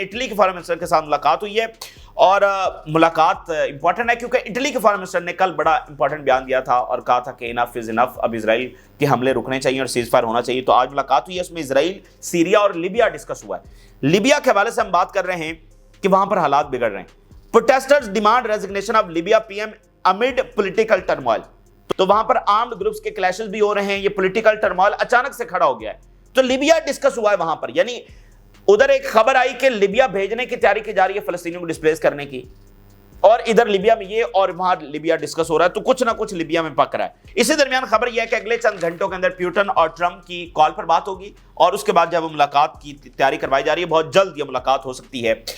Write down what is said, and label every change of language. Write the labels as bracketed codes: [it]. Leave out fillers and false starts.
[ur] Italy کے foreign minister کے ساتھ ملاقات ہوئی ہے اور ملاقات امپورٹنٹ ہے کیونکہ اٹلی کے فارن منسٹر نے کل بڑا امپورٹنٹ بیان دیا تھا اور کہا تھا کہ [en] enough is enough, [ur] اب اسرائیل کے حملے رکنے چاہیے اور سیز فائر ہونا چاہیے. تو آج ملاقات ہوئی ہے، اس میں اسرائیل، سیریا اور لیبیا ڈسکس ہوا ہے. لیبیا کے حوالے سے ہم بات کر رہے ہیں کہ وہاں پر حالات بگڑ رہے ہیں. [en] Protesters demand resignation of Libya PM amid political turmoil. [ur] تو وہاں پر آرمڈ گروپس کے کلیشز بھی ہو رہے ہیں. یہ پولیٹیکل ٹرموائل اچانک سے کھڑا ہو گیا ہے تو لیبیا ڈسکس ہوا ہے وہاں پر. یعنی ادھر ایک خبر آئی کہ لیبیا بھیجنے کی تیاری کی جا رہی ہے فلسطینیوں کو ڈسپلیس کرنے کی، اور ادھر لیبیا میں یہ اور وہاں لیبیا ڈسکس ہو رہا ہے. تو کچھ نہ کچھ لیبیا میں پک رہا ہے. اسی درمیان خبر یہ ہے کہ اگلے چند گھنٹوں کے اندر پیوٹن اور ٹرمپ کی کال پر بات ہوگی اور اس کے بعد جب ملاقات کی تیاری کروائی جا رہی ہے، بہت جلد یہ ملاقات ہو سکتی ہے.